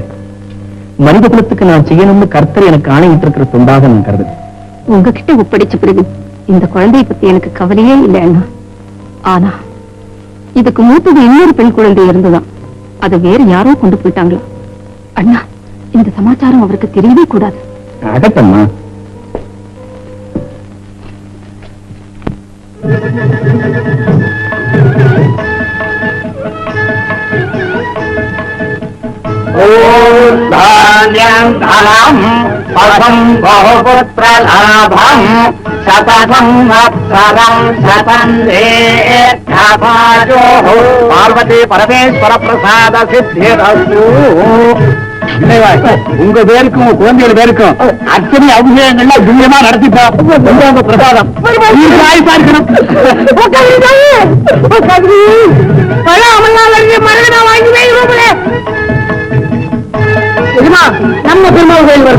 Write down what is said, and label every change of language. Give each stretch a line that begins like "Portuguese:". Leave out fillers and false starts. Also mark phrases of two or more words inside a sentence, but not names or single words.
Tamil: மனித குலத்துக்கு நான் செய்யணும்னு கர்த்தர் எனக்கு ஆணையிட்டு இருக்கிற தொண்டாக நான் கருதல. உங்ககிட்ட ஒப்படைச்ச பிறகு இந்த குழந்தையை பத்தி எனக்கு கவலையே இல்லை அண்ணா. ஆனா இதுக்கு மூத்தது இன்னொரு பெண் குழந்தை இருந்துதான். அதை வேற யாரோ கொண்டு போயிட்டாங்களா அண்ணா? இந்த சமாச்சாரம் அவருக்கு தெரியவே கூடாது. அகத்தம்மா,
Sanskrit: धान्यं धनं पदं बहुपुत्रलाभं शतकं अक्षरं शतं दीर्घपाजोः पार्वती परमेश्वर प्रसाद सिद्धिरस्तु.
Tamil: உங்க பேருக்கும் உங்க குழந்தைகள் பேருக்கும் அத்தனை அபிஷேகங்கள்லாம் துல்லியமா நடத்திப்போம். உங்க பிரசாதம் நம்ம பெருமாள் கோயில் வரும்.